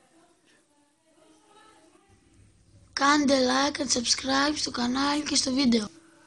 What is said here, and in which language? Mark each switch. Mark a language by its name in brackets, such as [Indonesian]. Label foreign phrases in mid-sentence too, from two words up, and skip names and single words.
[Greek] Κάντε [English] like and subscribe [Greek] στο κανάλι και στο βίντεο.